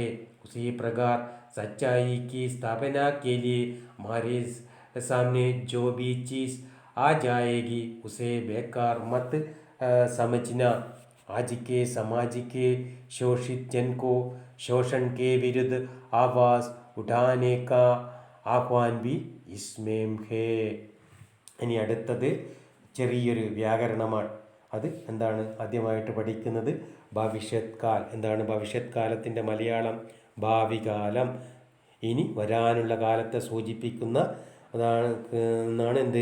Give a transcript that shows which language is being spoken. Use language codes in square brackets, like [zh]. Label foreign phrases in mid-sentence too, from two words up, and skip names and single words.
[hi] उसी प्रकार सच्चाई की स्थापना के लिए हमारे सामने जो भी चीज़ आ जाएगी उसे बेकार मत समझना। आज के समाज के शोषित जन को शोषण के विरुद्ध आवाज़ उठाने का ആഹ്വാൻ भी इसमें है. [ml] ഇനി അടുത്തത് ചെറിയൊരു വ്യാകരണമാണ്. അത് എന്താണ് ആദ്യമായിട്ട് പഠിക്കുന്നത്? [hi] भविष्यत् काल. [ml] എന്താണ് ഭവിഷ്യത് കാലത്തിൻ്റെ മലയാളം? ഭാവി കാലം. ഇനി വരാനുള്ള കാലത്തെ സൂചിപ്പിക്കുന്ന എന്നാണ് എന്ത്?